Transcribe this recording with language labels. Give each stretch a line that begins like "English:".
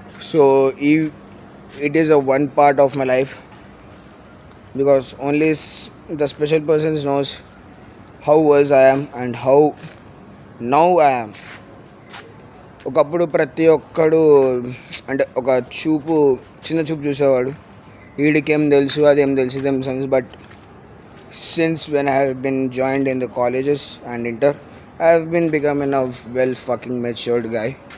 English: So it is a one part of my life, because only the special persons knows how was I am and how now I am.
Telugu: ఒకప్పుడు ప్రతి ఒక్కడు అంటే ఒక చిన్న చూపు చూసేవాడు, వీడికేం తెలుసు, అదేం తెలుసు, ఇదేం sense.
English: But since when I have been joined in the colleges and inter, I have been becoming a well fucking matured guy.